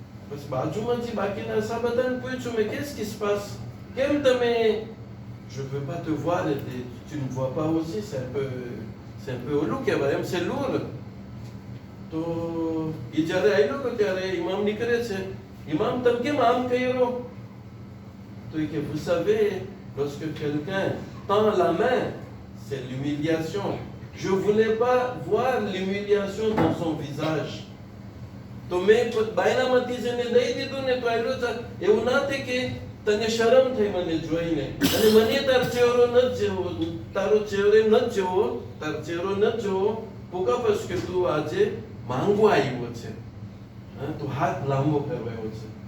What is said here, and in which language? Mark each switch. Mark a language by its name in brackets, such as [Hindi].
[Gujarati] પછી બાજુમાં જે બાકીના સા બધાને પૂછ્યું મેં [French] qu'est-ce qui se passe? [Gujarati] કેમ તમે? [French] je peux pas te voir et tu ne vois pas aussi, c'est un peu [Gujarati] ઓલું કહેવાય એમ, [French] c'est lourd. [Gujarati] તો એ જ્યારે આયલો કે ત્યારે ઇમામ નીકળે છે. ઇમામ તમે કેમ આમ કર્યો? તો એ કે [French] vous savez, lorsque quelqu'un tend la main, c'est l'humiliation. Je voulais pas voir l'humiliation dans son visage. [Gujarati] તો મેં બાયનામાંથી જેને દઈ દીધું ને તો આયલો એવું ના થાય કે તને શરમ થઈ મને જોઈને, અને મને તારો ચહેરો ન જેવો, તારો ચહેરો ન જેવો, તારો ચહેરો ન જેવો. pourquoi? [French] parce que [Gujarati] તું આજે માંગવા આવ્યો છે, તું હાથ લાંબો કરવા આવ્યો છે.